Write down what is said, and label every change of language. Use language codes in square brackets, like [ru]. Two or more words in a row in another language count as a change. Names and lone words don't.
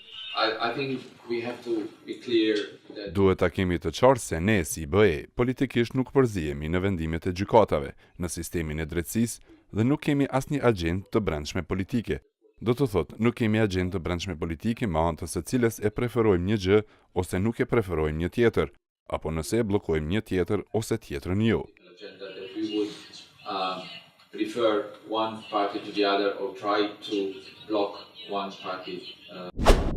[sq] Duhet ta kemi të qartë se ne si BE politikisht nuk përzihemi në vendimet e gjykatave, në sistemin e drejtësisë dhe nuk kemi asnjë agjendë të brendshme politike. Do të thotë, nuk kemi agjendë të brendshme politike me anë të së cilës e preferojmë një gjë ose nuk e preferojmë një tjetër, apo nëse e bllokojmë një tjetër ose tjetrën jo. [en] Prefer one party to the other or try to block one party.